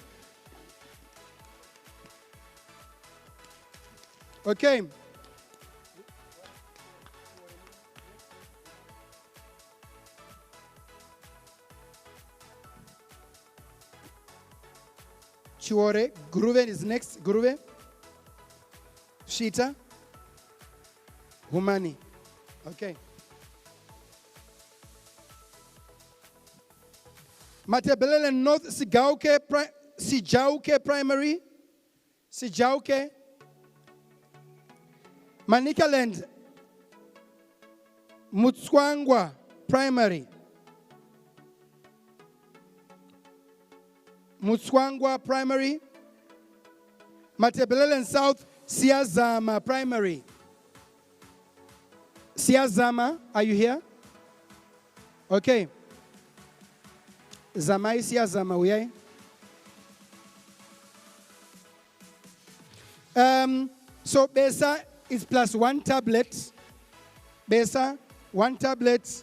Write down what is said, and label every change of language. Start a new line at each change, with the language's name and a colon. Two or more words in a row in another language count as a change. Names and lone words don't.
English: Okay. Chiwore, Guruve is next. Guruve. Shita. Humani. Okay. Matabeleland North, Sijauke Primary. Sijauke. Manikaland, Mutswangwa Primary. Mutswangwa Primary. Matabeleland South, Siazama Primary. Siazama, are you here? Okay. Zamai Siazama, we are. So Besa is plus 1 tablet. Besa, 1 tablet.